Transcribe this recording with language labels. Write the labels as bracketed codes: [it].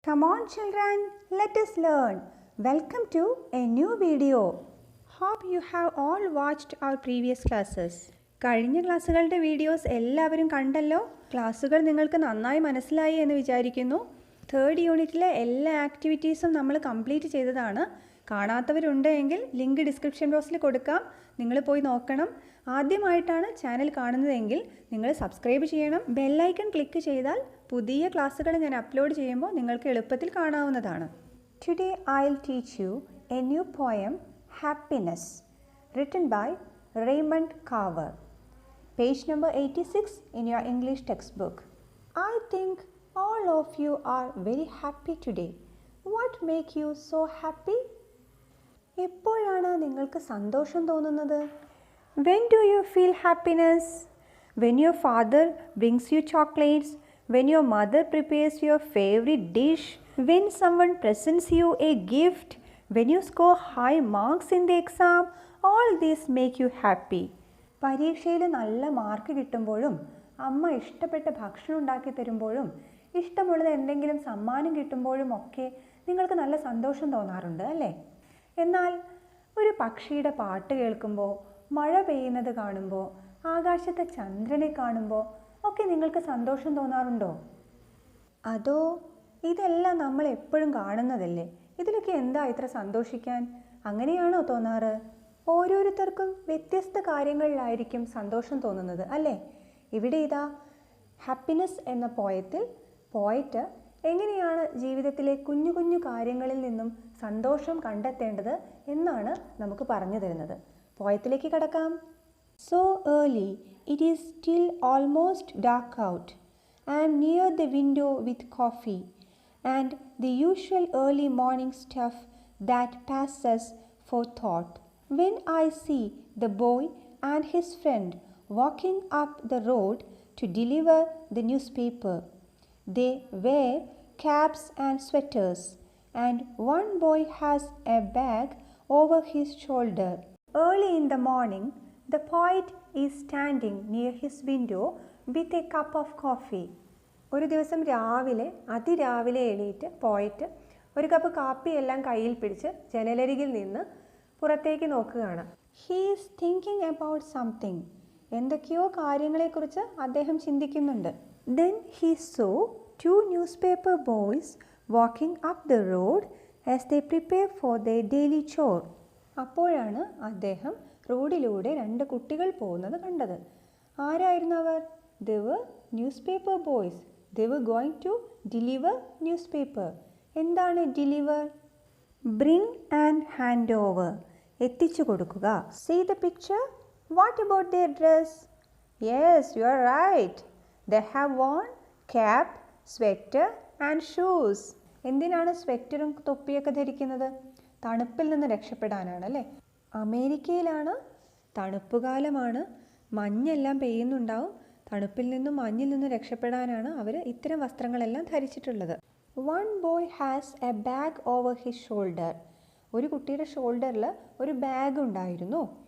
[en] Come on children, let us learn. Welcome to a new video. Hope you have all watched our previous classes. [ml] കഴിഞ്ഞ ക്ലാസ്സുകളുടെ videos എല്ലാവരും കണ്ടല്ലോ. ക്ലാസ്സുകൾ നിങ്ങൾക്ക് നന്നായി മനസ്സിലായി എന്ന് വിചാരിക്കുന്നു. തേർഡ് യൂണിറ്റിലെ എല്ലാ ആക്ടിവിറ്റീസും നമ്മൾ കംപ്ലീറ്റ് ചെയ്തതാണ്. കാണാത്തവരുണ്ടെങ്കിൽ ലിങ്ക് ഡിസ്ക്രിപ്ഷൻ ബോക്സിൽ കൊടുക്കാം. നിങ്ങൾ പോയി നോക്കണം. ആദ്യമായിട്ടാണ് ചാനൽ കാണുന്നതെങ്കിൽ നിങ്ങൾ സബ്സ്ക്രൈബ് ചെയ്യണം. ബെല്ലൈക്കൺ ക്ലിക്ക് ചെയ്താൽ പുതിയ ക്ലാസ്സുകൾ ഞാൻ അപ്ലോഡ് ചെയ്യുമ്പോൾ നിങ്ങൾക്ക് എളുപ്പത്തിൽ കാണാവുന്നതാണ്. [en] Today I'll teach you a new poem, Happiness, written by Raymond Carver. Page number 86 in your English textbook. I think all of you are very happy today. What make you so happy? [ml] എപ്പോഴാണ് നിങ്ങൾക്ക് സന്തോഷം തോന്നുന്നത്? [en] When do you feel happiness? When your father brings you chocolates, when your mother prepares your favorite dish, when someone presents you a gift, when you score high marks in the exam, all these make you happy. [ml] പരീക്ഷയിൽ നല്ല mark കിട്ടുമ്പോഴും അമ്മ ഇഷ്ടപ്പെട്ട ഭക്ഷണം ഉണ്ടാക്കി തരുമ്പോഴും ഇഷ്ടമുള്ളത് എന്തെങ്കിലും സമ്മാനം കിട്ടുമ്പോഴും ഒക്കെ നിങ്ങൾക്ക് നല്ല സന്തോഷം തോന്നാറുണ്ട് അല്ലേ? എന്നാൽ ഒരു പക്ഷിയുടെ പാട്ട് കേൾക്കുമ്പോൾ, മഴ പെയ്യുന്നത് കാണുമ്പോൾ, ആകാശത്തെ ചന്ദ്രനെ കാണുമ്പോൾ ഒക്കെ നിങ്ങൾക്ക് സന്തോഷം തോന്നാറുണ്ടോ? അതോ ഇതെല്ലാം നമ്മൾ എപ്പോഴും കാണുന്നതല്ലേ, ഇതിലൊക്കെ എന്താ ഇത്ര സന്തോഷിക്കാൻ, അങ്ങനെയാണോ തോന്നാറ്? ഓരോരുത്തർക്കും വ്യത്യസ്ത കാര്യങ്ങളിലായിരിക്കും സന്തോഷം തോന്നുന്നത് അല്ലേ? ഇവിടെ ഇതാ ഹാപ്പിനെസ് എന്ന പോയത്തിൽ പോയറ്റ് എങ്ങനെയാണ് ജീവിതത്തിലെ കുഞ്ഞു കുഞ്ഞു കാര്യങ്ങളിൽ നിന്നും സന്തോഷം കണ്ടെത്തേണ്ടത് എന്നാണ് നമുക്ക് പറഞ്ഞു തരുന്നത്. പോയത്തിലേക്ക് കടക്കാം. [en] So early, it is still almost dark out. I am near the window with coffee and the usual early morning stuff that passes for thought. When I see the boy and his friend walking up the road to deliver the newspaper, they wear caps and sweaters, and one boy has a bag over his shoulder. Early in the morning, the poet is standing near his window with a cup of coffee. [ml] ഒരു ദിവസം അതിരാവിലെ എണീറ്റ് പോയിട്ട് ഒരു cup കാപ്പി എല്ലാം കയ്യിൽ പിടിച്ച് ജനലരികിൽ നിന്ന് പുറത്തേക്ക് നോക്കുകയാണ്. [en] He is thinking about something. [ml] എന്തൊക്കെയോ കാര്യങ്ങളെക്കുറിച്ച് അദ്ദേഹം ചിന്തിക്കുന്നുണ്ട്. [en] Then he saw two newspaper boys walking up the road as they prepare for their daily chore. [ml] അപ്പോഴാണ് അദ്ദേഹം റോഡിലൂടെ രണ്ട് കുട്ടികൾ പോകുന്നത് കണ്ടത്. ആരായിരുന്നു അവർ? [en] They were newspaper boys. They were going to deliver newspaper. [ml] എന്താണ് deliver? [en] Bring and hand over. [ml] എത്തിച്ചു കൊടുക്കുക. [en] See the picture? What about their dress? Yes, you are right. They have worn cap, sweater and shoes. [ml] എന്തിനാണ് സ്വെറ്ററും തൊപ്പിയൊക്കെ ധരിക്കുന്നത്? തണുപ്പിൽ നിന്ന് രക്ഷപ്പെടാനാണ് അല്ലേ? അമേരിക്കയിലാണ്, തണുപ്പുകാലമാണ്, മഞ്ഞെല്ലാം പെയ്യുന്നുണ്ടാവും. തണുപ്പിൽ നിന്നും മഞ്ഞിൽ നിന്ന് രക്ഷപ്പെടാനാണ് അവർ ഇത്തരം വസ്ത്രങ്ങളെല്ലാം ധരിച്ചിട്ടുള്ളത്. [en] One boy has a bag over his shoulder. [ml] ഒരു കുട്ടിയുടെ ഷോൾഡറിൽ ഒരു ബാഗ് ഉണ്ടായിരുന്നു.